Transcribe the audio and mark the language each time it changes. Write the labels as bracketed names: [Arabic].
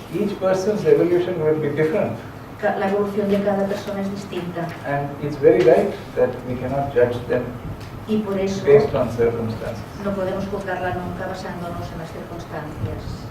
[English] each person's evolution will be different. [Spanish] la evolución de cada persona es distinta [English] And it's very right that we cannot judge them [Spanish] y por eso [English] based on circumstances. [Spanish] no podemos juzgarla nunca basándonos en las circunstancias.